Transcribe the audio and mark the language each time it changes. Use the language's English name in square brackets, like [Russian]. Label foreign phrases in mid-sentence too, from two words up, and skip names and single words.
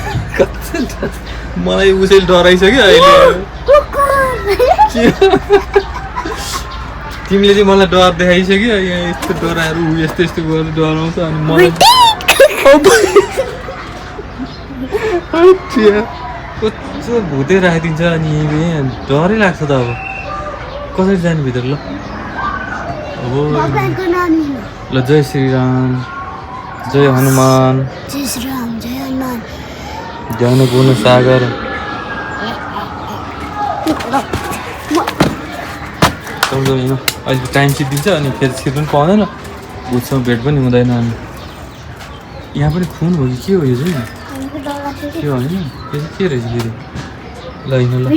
[Nepali] मलाई उसैले डराइसक्यो अहिले तिमीले चाहिँ मलाई डर देखाइसक्यो यहाँ यस्तो डराएर ऊ यस्तो यस्तो गरेर डराउँछ अनि मलाई कस्तो भुतै राखिदिन्छ अनि डरै लाग्छ त अब कसरी जाने भित्र ल अब ल जय श्रीराम जय हनुमान जय श्रीराम जय हनुमान [Awadhi] ज्ञान गुण सागर [Nepali] होइन अहिले टाइम छिटिन्छ अनि फेरि छिर्नु पनि पाउँदैन भुतसँग भेट पनि हुँदैन अनि यहाँ पनि खुन हो कि के हो यो चाहिँ के होइन यो चाहिँ के रहेछ फेरि ल होइन ल